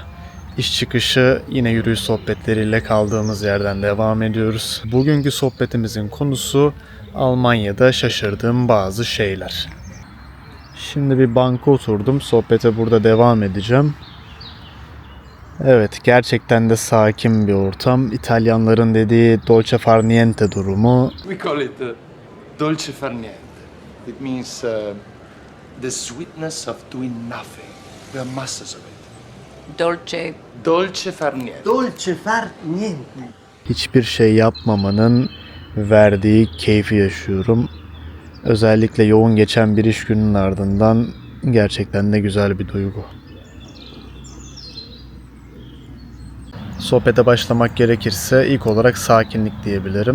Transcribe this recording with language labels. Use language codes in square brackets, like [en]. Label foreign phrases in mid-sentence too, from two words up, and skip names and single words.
[tr] İş çıkışı yine yürüyüş sohbetleriyle kaldığımız yerden devam ediyoruz. Bugünkü sohbetimizin konusu Almanya'da şaşırdığım bazı şeyler. Şimdi bir banka oturdum, sohbete burada devam edeceğim. Evet, gerçekten de sakin bir ortam. İtalyanların dediği [it] dolce far niente [tr] durumu. [en] We call it [it] dolce far niente. [en] It means the sweetness of doing nothing. We are masters of it. [it] Dolce. Dolce far niente. Dolce far niente. [tr] Hiçbir şey yapmamanın verdiği keyfi yaşıyorum. Özellikle yoğun geçen bir iş gününün ardından gerçekten de güzel bir duygu. Sohbete başlamak gerekirse ilk olarak sakinlik diyebilirim.